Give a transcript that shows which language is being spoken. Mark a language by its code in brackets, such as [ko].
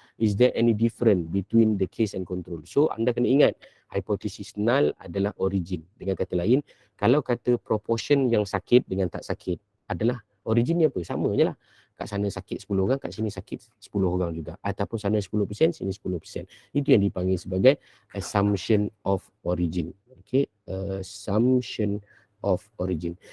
[en] Is there any difference between the case and control? [ms] So anda kena ingat, hipotesis null adalah origin. Dengan kata lain, kalau kata proportion yang sakit dengan tak sakit adalah originnya apa? Sama je lah. Kat sana sakit 10 orang, kat sini sakit 10 orang juga. Ataupun sana 10%, sini 10%. Itu yang dipanggil sebagai [en] assumption of origin. Okay, assumption of origin.